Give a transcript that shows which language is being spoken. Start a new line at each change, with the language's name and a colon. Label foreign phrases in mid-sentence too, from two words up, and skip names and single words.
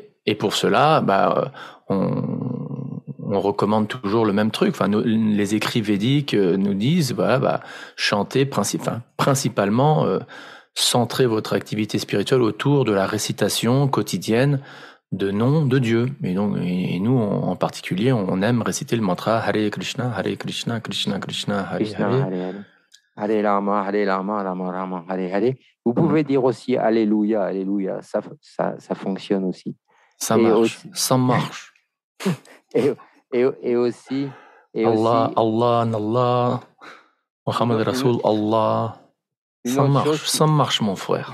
French: Et pour cela, on recommande toujours le même truc. Enfin, les écrits védiques nous disent, chantez principalement, centrez votre activité spirituelle autour de la récitation quotidienne de nom de Dieu. Et nous, en particulier, on aime réciter le mantra
Sanskrit: हरे कृष्ण, कृष्ण कृष्ण, हरे हरे. हरे राम, राम राम, हरे हरे.
French: Vous pouvez dire aussi Alléluia, Alléluia. Ça fonctionne aussi. Ça marche. Et aussi.
Arabic: الله، الله، محمد رسول، الله.
French: Ça marche, mon frère.